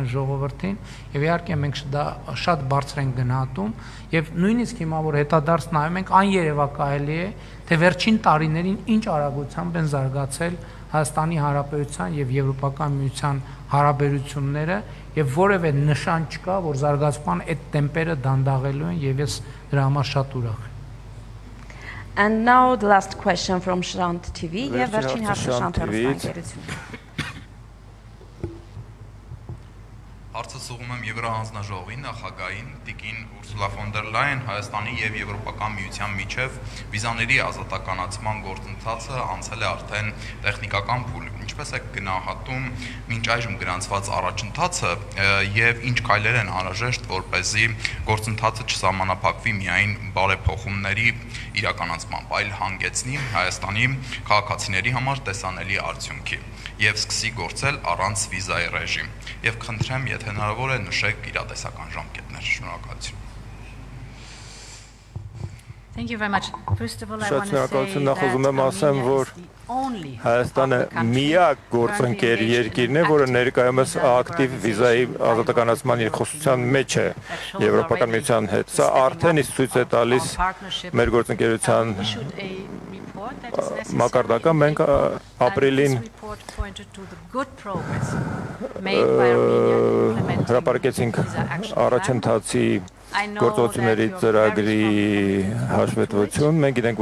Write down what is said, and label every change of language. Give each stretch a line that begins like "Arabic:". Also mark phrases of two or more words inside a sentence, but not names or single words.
Armenian: ժողովրդին եւ իհարկե մենք դա շատ բարձր ենք գնահատում եւ նույնիսկ հիմա որ հետադարձ նայում ենք աներևակայելի է թե վերջին տարիներին ինչ արագությամբ են զարգացել Հայաստանի Հանրապետության եւ Եվրոպական միության հարաբերությունները եւ որևէ նշան չկա որ զարգացման այդ տեմպերը դանդաղելու են եւ ես դրա համար շատ ուրախ եմ
English: And now the last question from Shant TV.
Armenian: Եվ վերջին հարցը Shant TV-ից։ Հարցը ուղղում եմ Եվրոհանձնաժողովի նախագահին Տիկին Ուրսուլա ֆոն դեր Լայեն Հայաստանի եւ Եվրոպական միության միջև վիզաների ազատականացման գործընթացը անցել է արդեն տեխնիկական փուլ։ Ինչպես է գնահատում մինչ այժմ գրանցված առաջընթացը եւ ինչ քայլեր են անհրաժեշտ որպեսզի գործընթացը չսահմանափակվի միայն բարեփոխումների իրականացմամբ, այլ հանգեցնի Հայաստանի քաղաքացիների համար տեսանելի արդյունքի եւ սկսի գործել առանց վիզայի ռեժիմ։ Եվ խնդրեմ, եթե հնարավոր է նշեք իրատեսական ժամկետներ։ Շնորհակալություն։
English: Thank you very much. First of all, I want to
Armenian: Շնորհակալություն,
English: say
Armenian: նախ ուզում եմ ասեմ, որ
English: only
Armenian: Հայաստանը միակ գործընկեր երկիրն է, որը ներկայումս ակտիվ վիզայի ազատականացման երկխոսության մեջ է Եվրոպական միության հետ։ Սա արդեն իսկ ցույց է տալիս մեր գործընկերության մակարդակը մենք ապրիլին հրապարակեցինք առաջընթացի գործողությունների ծրագրի հաշվետվություն։ Մենք գիտենք,